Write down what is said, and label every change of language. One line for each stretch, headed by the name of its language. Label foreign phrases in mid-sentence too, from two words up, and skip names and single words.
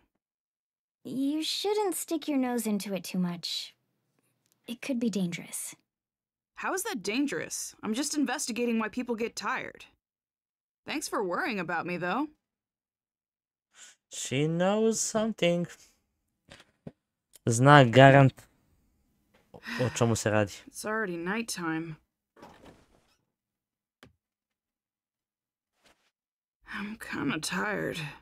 English: You shouldn't stick your nose into it too much. It could be dangerous. How is that dangerous? I'm just investigating why people get tired. Thanks for worrying about me, though. She knows something.
Serbian: Zna garant o čemu se radi.
English: It's already nighttime. I'm kinda tired.